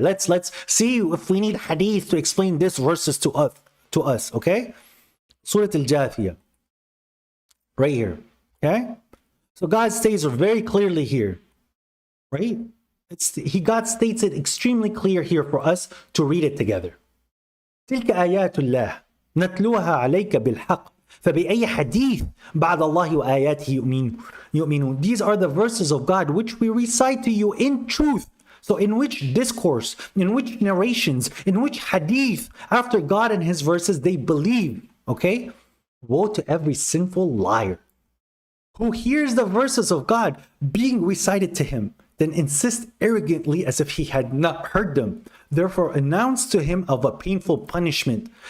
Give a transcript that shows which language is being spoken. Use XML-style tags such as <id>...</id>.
<en>Let's see if we need hadith to explain these verses to us, okay? Surah Al-Jathiyah. Right here, okay? So God states very clearly here, right? God states it extremely clear here for us to read it together.</en> <ar>تلك آيات الله نتلوها عليك بالحق فبأي حديث بعد الله وآياته يؤمنون.</ar> <en>These are the verses of God which we recite to you in truth. So in which discourse, in which narrations, in which hadith after God and his verses they believe, okay? Woe to every sinful liar who hears the verses of God being recited to him, then insists arrogantly as if he had not heard them, therefore announce to him of a painful punishment.</en>